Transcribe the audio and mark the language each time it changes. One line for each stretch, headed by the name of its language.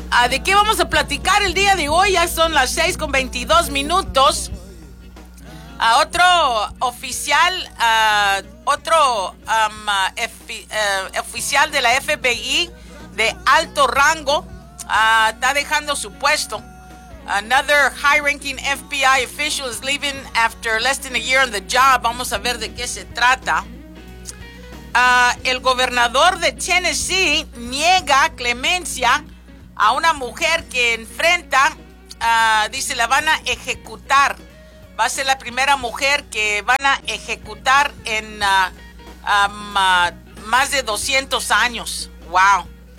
Spanish: ¿De qué vamos a platicar el día de hoy? Ya son las 6:22. Otro oficial, oficial de la FBI de alto rango está dejando su puesto.
English: Another high-ranking FBI official is leaving after less than a year on the job.
Spanish: Vamos a ver de qué se trata. El gobernador de Tennessee niega clemencia a una mujer que enfrenta, dice, la van a ejecutar. Va a ser la primera mujer que van a ejecutar en más de 200 años. ¡Wow!